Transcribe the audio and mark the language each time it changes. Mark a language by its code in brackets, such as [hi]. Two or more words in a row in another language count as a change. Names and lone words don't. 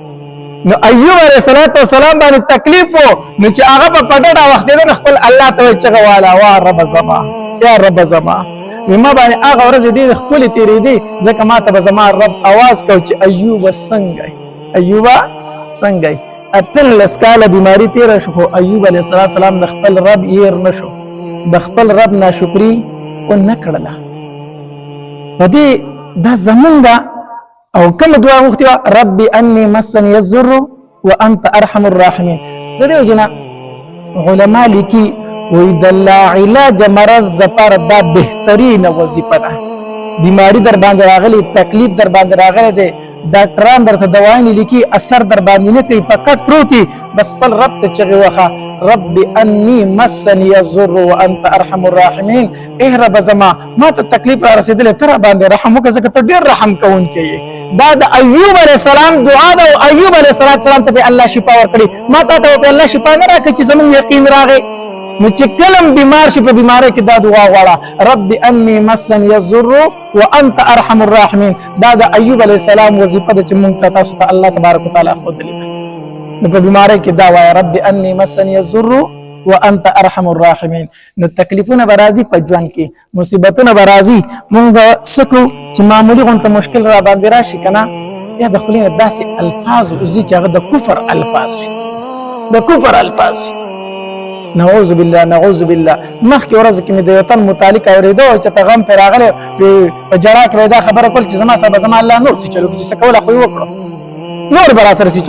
[ps] نو ایوب [ar] علیه السلام [ps] باندې تکلیف و نو چې هغه په پټه وختېده خپل الله ته چغه واله وا رب زما یا رب زما ما باندې هغه ورځ ډېرې ښکلې تېرېدې ځکه ما ته به زما رب आवाज کوي چې ایوب څنګه یې. 18 کاله بیماري تېره شو خو ایوب [ar] علیه السلام [ps] د خپل رب هېر نه شو د خپل رب ناشکري ونه کړله. په دې دا زمونږ او کوم دعا غوښتې وه [ar] ربي اني مسني الضر وانت ارحم الراحمین. [ps] د دې وجې نه علما لیکي وایي د لاعلاج مرض دپاره دا بهترینه وظیفه ده. بیماری در باندې راغلی تکلیف در باندې راغلی دی ډاکټران درته دوايانې لیکي اثر در باندې نه کوي فقط پروتي بس خپل رب ته چغې وخه [ar] ربي اني مسني الضر وانت ارحم الراحمین. [ps] رب زما ما ته تکلیف را رسېدلی ته را باندې رحم وکړه ځکه ته ډېر رحم کوونکی یې. دا د ایوب [ar] علیه السلام [ps] دعا ده او ایوب [ar] علیه السلام [ps] ته به الله شفا ورکړي. ما تا ته به الله شفا نه راکړي چې زموږ یقین راغی. نو چې کلم بیمار شي په بیماری کې دا دعا غواړه [ar] ربي اني مسني الضر وانت ارحم الراحمین. [ps] دا د ایوب [ar] علیه السلام [ps] وظیفه ده چې موږ ته تاسو ته الله [ar] تبارک وتعالی [ps] ښودلې ده. نو په بیماری کې دا وایه [ar] ربي اني مسني الضر وانت ارحم الراحمین. [ps] نو تکلیفونه به راځي په ژوند کې مصیبتونه به راځي مونږ څه کوو چې معمولي غونته مشکل را باندې راشي که نه یا د خپل نه داسې الفاظ وزي چې هغه د کفر الفاظ وي د کفر الفاظ وي [ar] نعوذ بالله نعوذ بالله [ps] مخکې ورځ کې مې د وطن متعلق اورېدو چې ته غم پر راغلی په جړا کې دا خبره کول چې زما سره زما الله نور سي چلو چې څه کوله خو یې وکړو نور به را سره سي